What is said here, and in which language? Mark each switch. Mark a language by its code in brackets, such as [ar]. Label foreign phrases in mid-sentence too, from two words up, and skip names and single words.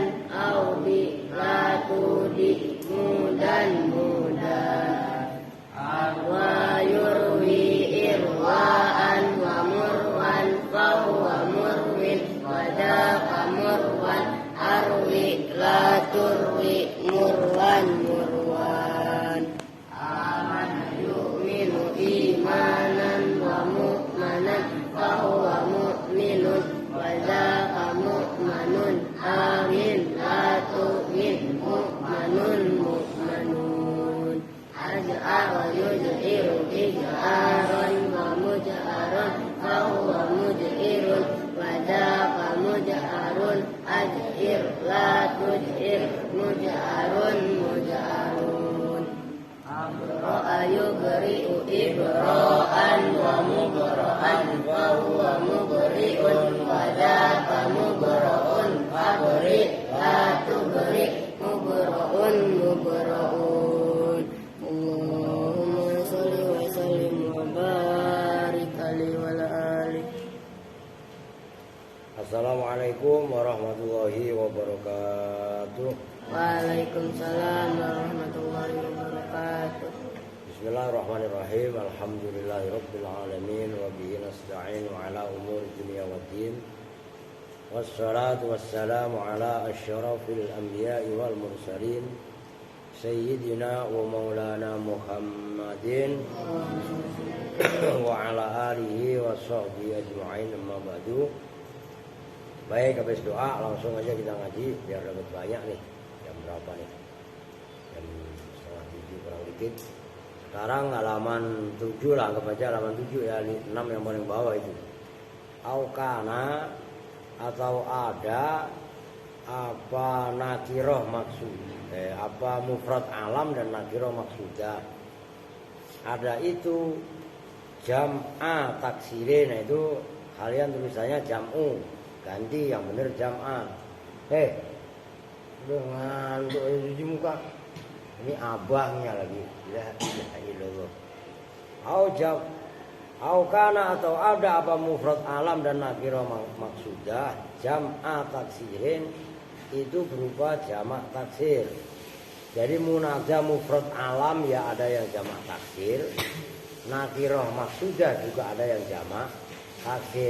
[ar] أودِ لا تودِ مودًى مودًى. ويروي إرواءً ومروًى فهو مروٍ وذاك مروًى. أروِ لا تروِ مروًى مروًى. آمن يؤمن إيمانا ومؤمنا فهو مؤمن وذاك مؤمن. آمن لا تؤمن مؤمن مؤمن. أجأر يجئر إجئارا ومجأرا فهو مجئر وذاك مجأر. أجئر لا تجئر مجأر مجأر. أبرأ يبرئ إبراءً ومبرأً فهو مبرئ وذاك مبرأ. أبرئ لا تبرئ مبرأ مبرأ. اللهم صل وسلم وبارك عليه وعلى آله. السلام عليكم ورحمة الله وبركاته. وعليكم السلام ورحمة الله وبركاته. بسم الله الرحمن الرحيم. الحمد لله رب العالمين وبه نستعين على أمور الدنيا والدين. والصلاة والسلام على أشرف الأنبياء والمرسلين سيدنا ومولانا محمد وعلى آله وصحبه أجمعين، أما بعد. [id] Baik, habis doa langsung aja kita ngaji biar dapat banyak nih. Jam berapa nih? Jam 6:30 kurang dikit. Sekarang halaman 7 lah, anggap aja halaman 7 ya, 6 yang paling bawah itu. Aukana atau ada apa [ar] نكرة مقصود, [id] apa [ar] مفرد علم [id] dan [ar] نكرة مقصودة. [id] Ada itu [ar] جمع تكسير, [id] nah itu kalian tulisannya jam'u, ganti yang benar jam'a. ngantuk cuci muka. Ini abangnya lagi. [ar] لا إله إلا الله. [id] Au kana atau ada apa [ar] مفرد علم [id] dan [ar] نكرة مقصودة جمع تكسير [id] itu berupa jamak taksir. Jadi [ar] منادى مفرد علم [id] ya ada yang jamak taksir, [ar] نكرة مقصودة [id] juga ada yang jamak taksir.